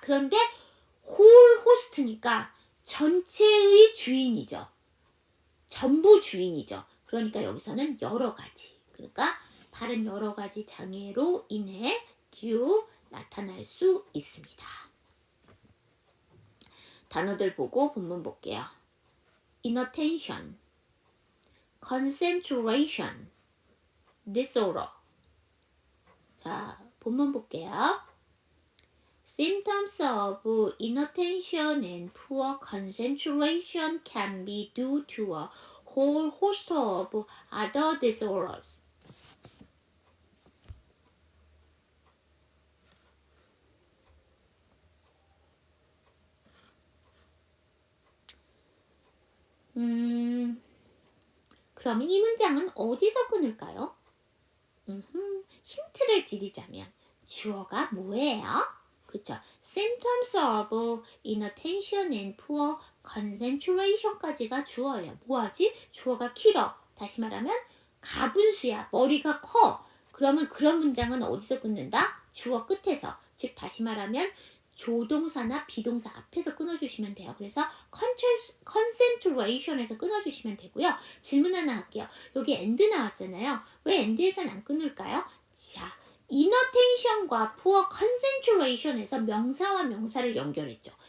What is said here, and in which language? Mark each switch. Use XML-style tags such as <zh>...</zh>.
<ko>그런데 whole host니까 전체의 주인이죠. 전부 주인이죠. 그러니까 여기서는 여러 가지. 그러니까 다른 여러 가지 장애로 인해 due 나타날 수 있습니다. 단어들 보고 본문 볼게요.</ko> <en>inattention, concentration, disorder.</en> <ko>자, 본문 볼게요.</ko> <en>Symptoms of inattention and poor concentration can be due to a whole host of other disorders.</en> <ko>그럼 이 문장은 어디서 끊을까요? 힌트를 드리자면 주어가 뭐예요? 그렇죠.</ko> <en>Symptoms of inattention and poor concentration</en> <ko>까지가 주어예요. 뭐하지? 주어가 길어. 다시 말하면 가분수야. 머리가 커. 그러면 그런 문장은 어디서 끊는다? 주어 끝에서. 즉 다시 말하면 조동사나 비동사 앞에서 끊어주시면 돼요. 그래서 concentration에서</ko> <en>끊어주시면 되고요.</en> <ko>질문 하나 할게요. 여기 and 나왔잖아요. 왜 and에서는 안 끊을까요? 자, inattention과 poor concentration에서 명사와 명사를 연결했죠.</ko>